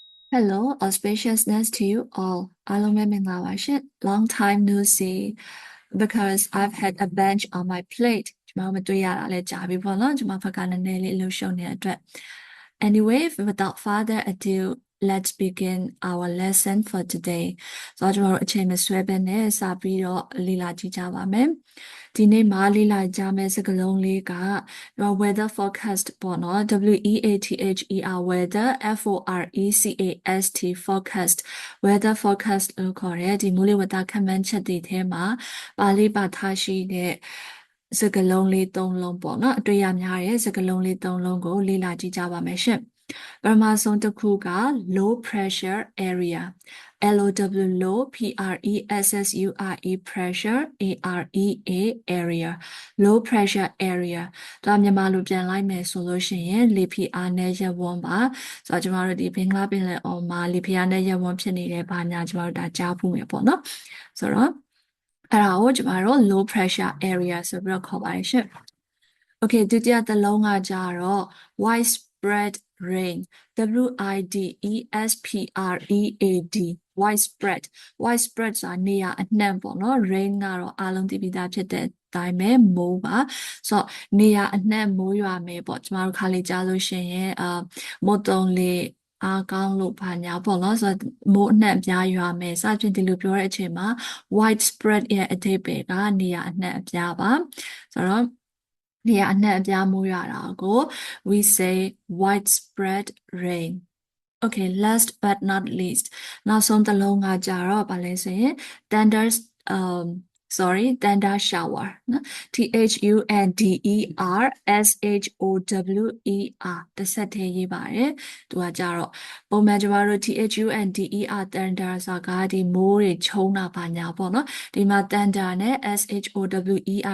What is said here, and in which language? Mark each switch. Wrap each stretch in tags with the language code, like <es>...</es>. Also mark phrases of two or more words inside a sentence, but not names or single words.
<en>Hello, auspiciousness to you all. Long time no see because I've had a bench on my plate. Anyway, without further ado, let's begin our lesson for today.</en> <my>So ကျွန်တော်တို့အချိန်မဆွဲဘဲနဲ့စပြီးတော့လေ့လာကြည့်ကြပါမယ်။ဒီနေ့မှာလေ့လာကြမယ့်စကားလုံးလေးက</my> <en>weather forecast</en> <my>ပေါ့နော်</my> <en>WEATHER weather FORECAST forecast weather forecast</en> <my>လို့ခေါ် တဲ့ဒီမိုးလေဝသခန့်မှန်းချက်တွေထဲမှာပါလေးပါထားရှိတဲ့စကားလုံးလေး၃လုံးပေါ့နော်အတွေ့ရများတဲ့စကား လုံးလေး၃လုံးကိုလေ့လာကြည့်ကြပါမယ်ရှင်ပထမဆုံးတစ်ခုက</my> <en>low pressure area LOW low PRESSURE pressure AREA area low pressure area</en> <my>ဒါမြန်မာလိုပြန်လိုက်မယ်ဆိုလို့ရှိရင်လေဖိအားနည်းရပ်ဝန်းပါဆိုတော့ကျမတို့ဒီဘင်္ဂလားပင်လယ်အော်မှာလေဖိအားနည်းရပ်ဝန်းဖြစ်နေတဲ့ဘာညာကျမတို့ဒါကြားဖို့မယ်ပေါ့နော်ဆိုတော့အဲ့ဒါကိုကျမတို့</my> <en>low pressure area</en> <my>ဆိုပြီးတော့ခေါ်ပါတယ်ရှင့် Okay ဒုတိယတစ်လုံးကကြတော့</my> <en>widespread rain WIDESPREAD widespread widespread</en> <my>ဆိုတာနေရာအနှံ့ပေါ့နော် rain ကတော့အားလုံးသိပြီးသားဖြစ်တဲ့အတိုင်းပဲမိုးပါဆိုတော့နေ ရာအနှံ့မိုးရွာမယ်ပေါ့ကျမတို့ခါလေးကြားလို့ရှိရင်မုတ်တုံလေအားကောင်းလို့ဘာညာပေါ့နော်ဆိုတော့မိုးအနှံ့အပြားရွာမယ်စသဖြင့်ဒီလိုပြောတဲ့အချိန်မှာ widespread ရဲ့အဓိပ္ပာယ်ကနေရာအနှံ့အပြားပါဆိုတော့နေရာအနှံ့အပြားမိုးရွာတာကို</my> <en>we say widespread rain okay last but not least</en> <my>နောက်ဆုံးတစ်လုံးကကြတော့ဗာလဲဆိုရင်</my> <en>thunder shower</en> <my>နော်</my> <en>THUNDER SHOWER</en> <my>တစ်ဆက်တည်းရေးပါတယ်သူကကြတော့ပုံမှန်ကျမတို့</my> <en>THUNDER thunder</en> <my>ဆိုတာကဒီမိုးတွေချုံတာပါညာပေါ့နော်ဒီမှာ thunder နဲ့ SHOWER</my>